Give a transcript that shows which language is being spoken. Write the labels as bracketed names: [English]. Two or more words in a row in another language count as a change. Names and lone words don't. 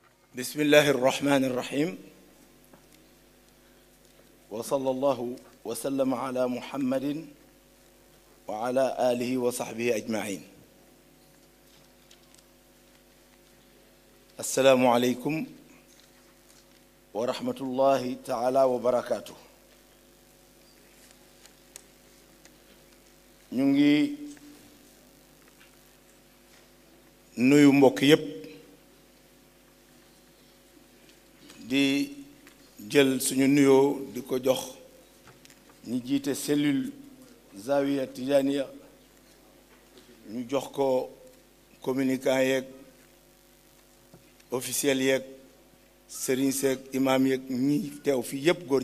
[Arabic] بسم الله الرحمن الرحيم وصلى الله وسلم على محمد وعلى آله وصحبه أجمعين السلام عليكم ورحمة الله تعالى وبركاته [Wolof] ñu ngi nuyu mbokk yépp di jël suñu nuyoo di ko jox ñi jiite cellule Zawiya Tijaniya ñu jox ko communicant yeeg officiel yeeg sëriñ seeg imam yeeg ñi teew fii yépp góor